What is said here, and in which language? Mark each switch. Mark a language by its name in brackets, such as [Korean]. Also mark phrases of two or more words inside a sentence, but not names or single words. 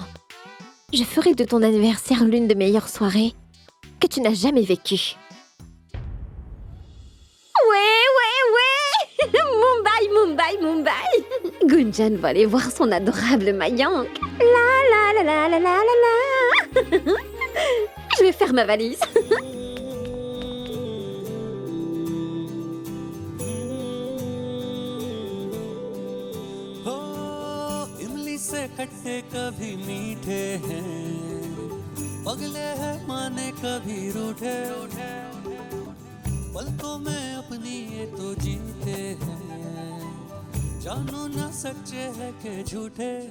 [French] Je ferai de ton anniversaire l'une des meilleures soirées que tu n'as jamais vécues. Ouais Mumbai Gunjan va aller voir son adorable Mayank. La la la la la la la. Je vais faire ma valise. [Hindi] इमली से खट्टे कभी मीठे हैं, पगले हैं माने कभी रूठे, पलकों में अपनी ये तो जीते हैं, जानो ना सच्चे है के झूठे,